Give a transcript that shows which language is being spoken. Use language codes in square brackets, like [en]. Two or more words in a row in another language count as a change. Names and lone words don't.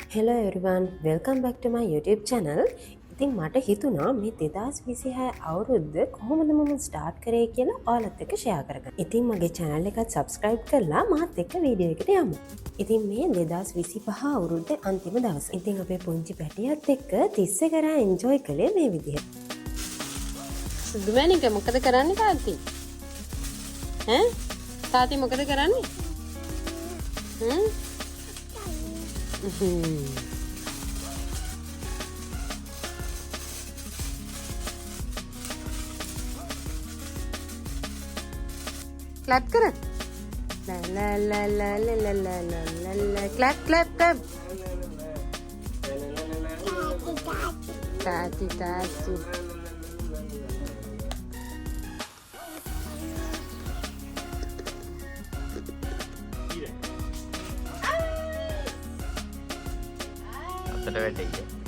[en] Hello everyone, welcome back to my YouTube channel. [si] ඉතින් මට හිතුණා මේ 2026 අවුරුද්ද කොහොමද මම ස්ටාර්ට් කරේ කියලා ඔයාලත් එක්ක ෂෙයා කරගන්න. ඉතින් මගේ channel එකත් subscribe කරලා මාත් එක්ක වීඩියෝ එකට යමු. ඉතින් මේ 2025 අවුරුද්දේ අන්තිම දවස. ඉතින් අපේ පුංචි පැටියත් එක්ක තිස්සේ කරා enjoy කළේ මේ විදිහට. සුදුමැණික මොකද කරන්නේ තාත්ති? ඈ? තාත්ති මොකද කරන්නේ? Clap kar. La la la la la la la la la. Clap clap clap. Tati tati. අතට වැටෙයි.